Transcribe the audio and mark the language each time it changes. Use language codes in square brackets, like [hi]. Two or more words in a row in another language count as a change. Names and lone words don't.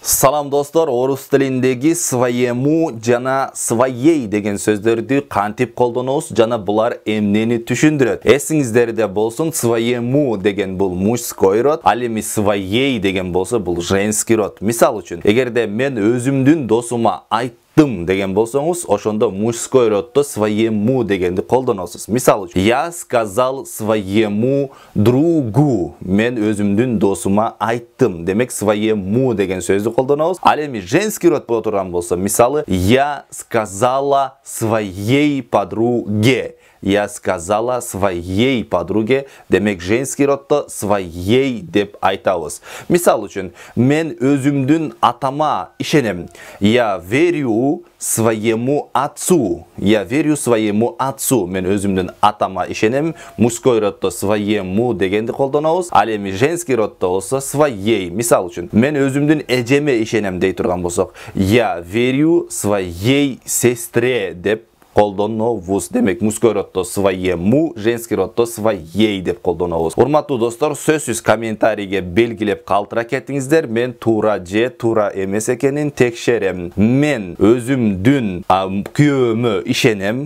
[az] Salam dostlar, [ky] orus tilindegi своему жана своей деген сөздөрдү кантип колдонобуз жана булар эмнени түшүндүрөт? Эсиңиздерде болсун, своему деген бул [ru] мужской род, [ky] ал эми своей деген болсо бул [ru] женский род. [ky] Мисал үчүн, эгерде мен өзүмдүн досума деген болсоңуз, ошондо [ru] мужской роддо [ky] своему дегенди колдоносуз. Мисал үчүн, [ru] я сказал своему другу, [ky] мен өзүмдүн досума айттым. Демек своему деген сөздү колдонобуз. Ал эми [ru] женский род [ky] боло турган болсо, мисалы, [ru] я сказала своей подруге. Я сказала своей подруге, [ky] демек [ru] женский роддо [ky] своей деп айтабыз. Мисал үчүн, мен өзүмдүн атама ишенем. [ru] Я верю своему отцу. Я верю своему отцу. [ky] Мен өзүмдүн атама ишенем. [ru] Мужской роддо [ky] своему дегенди колдонобуз. Ал эми [ru] женский роддо [ky] болсо своей. Мисал үчүн, мен өзүмдүн эжеме ишенем дей турган болсок, [ru] я верю своей сестре [ky] деп колдонобуз. Демек [ru] мужской роддо своему, женский роддо своей [ky] деп колдонобуз. Урматтуу достор, сөзсүз комментарийге белгилеп калтыра кеттиңиздер. Мен туура же туура эмес экенин текшерем. Мен өзүмдүн күйөөмө ишенем.